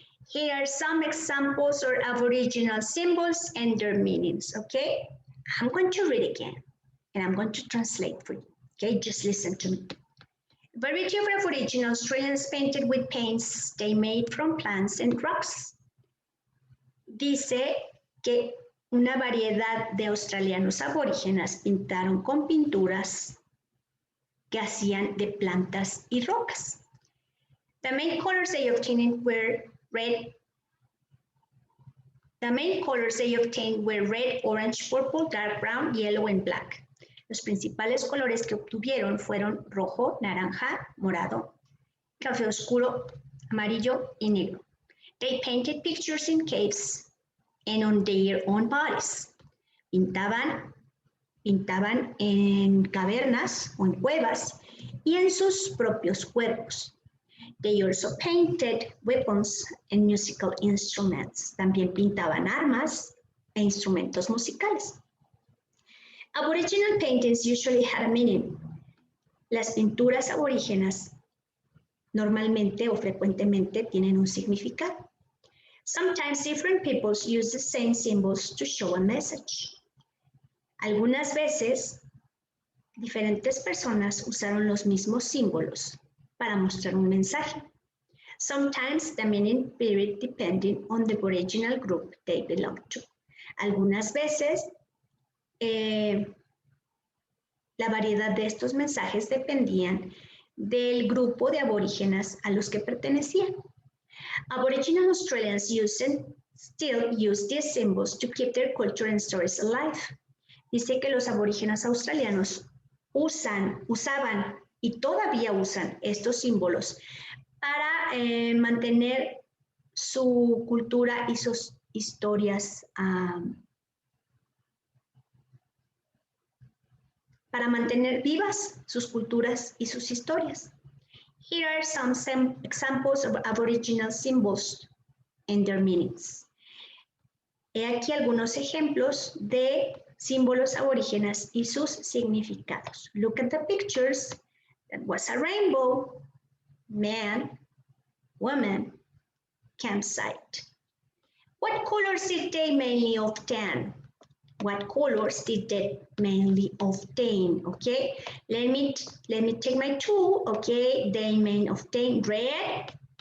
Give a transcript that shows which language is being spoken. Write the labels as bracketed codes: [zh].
[en] Here are some examples of Aboriginal symbols and their meanings, okay? I'm going to read again and I'm going to translate for you, okay? Just listen to me. A variety of Aboriginal Australians painted with paints they made from plants and rocks. [es] Dice que una variedad de australianos aborígenes pintaron con pinturas que hacían de plantas y rocas. [en] The main colors they obtained were red. The main colors they obtained were red, orange, purple, dark brown, yellow, and black. [es] Los principales colores que obtuvieron fueron rojo, naranja, morado, café oscuro, amarillo y negro. [en] They painted pictures in caves and on their own bodies. [es] Pintaban en cavernas o en cuevas y en sus propios cuerpos. [en] They also painted weapons and musical instruments. [es] También pintaban armas e instrumentos musicales. [en] Aboriginal paintings usually had a meaning. [es] Las pinturas aborígenas normalmente o frecuentemente tienen un significado. [en] Sometimes different peoples use the same symbols to show a message. [es] Algunas veces, diferentes personas usaron los mismos símbolos para mostrar un mensaje. [en] Sometimes the meaning varied depending on the original group they belong to. [es] Algunas veces, la variedad de estos mensajes dependían del grupo de aborígenes a los que pertenecían. [en] Aboriginal Australians still use these symbols to keep their culture and stories alive. [es] Dice que los aborígenes australianos usaban y todavía usan estos símbolos para mantener su cultura y sus historias, para mantener vivas sus culturas y sus historias. [en] Here are some examples of Aboriginal symbols and their meanings. [es] He aquí algunos ejemplos de símbolos aborígenes y sus significados. [en] Look at the pictures. That was a rainbow, man, woman, campsite. What colors did they mainly obtain? What colors did they mainly obtain? Okay, let me take my tool. Okay, they mainly obtain red.